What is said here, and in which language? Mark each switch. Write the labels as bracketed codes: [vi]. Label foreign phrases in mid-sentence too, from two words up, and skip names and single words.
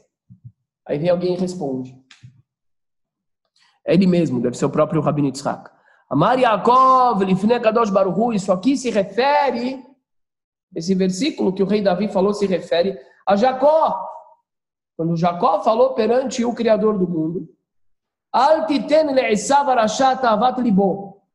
[pt] Aí vem alguém e responde. É ele mesmo, deve ser o próprio Rabino Yitzhak. [he] אמר יעקב, לפני קדוש ברוך הוא, [pt] isso aqui se refere, esse versículo que o rei Davi falou se refere a Jacó. Quando Jacó falou perante o Criador do mundo, [he] אל תתן לעשו ארשת תאות לבו.